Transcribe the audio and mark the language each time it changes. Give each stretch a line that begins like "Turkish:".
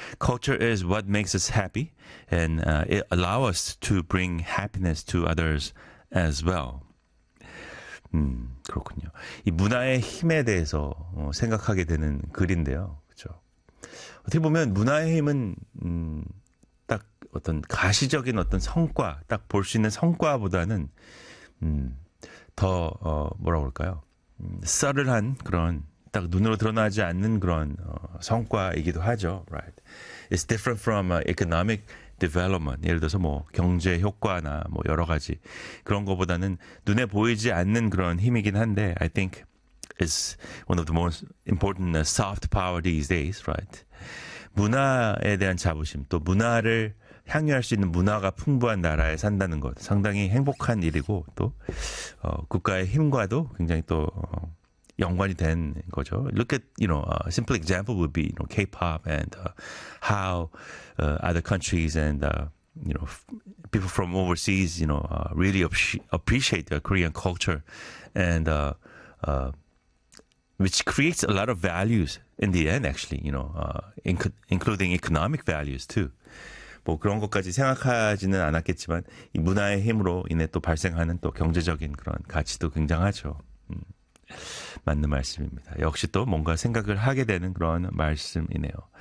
English: Culture is what makes us happy and it allows us to bring happiness to others as well.
Korean: 그렇군요. 이 문화의 힘에 대해서 생각하게 되는 글인데요. 어떻게 보면 문화의 힘은 딱 어떤 가시적인 어떤 성과, 딱 볼 수 있는 성과보다는 더 뭐라고 할까요? 썰을한 그런 딱 눈으로 드러나지 않는 그런 성과이기도 하죠.
English: Right. It's different from economic development.
Korean: 예를 들어서 뭐 경제 효과나 뭐 여러 가지 그런 것보다는 눈에 보이지 않는 그런 힘이긴 한데
English: I think is one of the most important soft power these days, right?
Korean: 문화에 대한 자부심, 또 문화를 향유할 수 있는 문화가 풍부한 나라에 산다는 것, 상당히 행복한 일이고 또 국가의 힘과도 굉장히 또 연관이 된 거죠.
English: Look at, you know, a simple example would be, you know, K-pop and how other countries and you know, people from overseas, you know, really appreciate the Korean culture and which creates a lot of values in the end, actually, you know, including economic values too.
Korean: 뭐 그런 것까지 생각하지는 않았겠지만 이 문화의 힘으로 인해 또 발생하는 또 경제적인 그런 가치도 굉장하죠. 맞는 말씀입니다. 역시 또 뭔가 생각을 하게 되는 그런 말씀이네요.